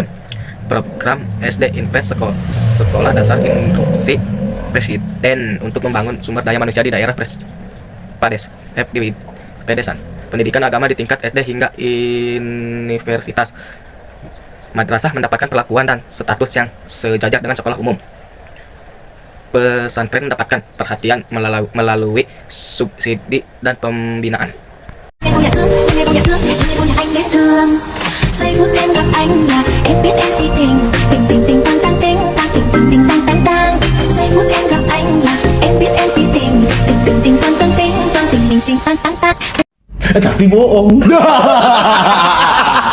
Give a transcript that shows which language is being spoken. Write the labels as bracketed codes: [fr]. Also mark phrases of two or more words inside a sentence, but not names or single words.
[id] Program SD Impres Sekolah Dasar Instruksi Presiden untuk membangun sumber daya manusia di daerah di pedesan. Pendidikan agama di tingkat SD hingga universitas. Madrasah mendapatkan perlakuan dan status yang sejajar dengan sekolah umum. Pesantren mendapatkan perhatian melalui subsidi dan pembinaan. [vi] Em không nhận thương, em không nhận anh biết thương. Giây phút em gặp anh là em biết em si tình. Tình tình tình tang tang tình, tang tình tình tình tang tang tang. Giây phút em gặp anh là em biết em si tình. Tình tình tình tang tang tình, tang tình tình tình tang tang tang. [id] Tapi bohong.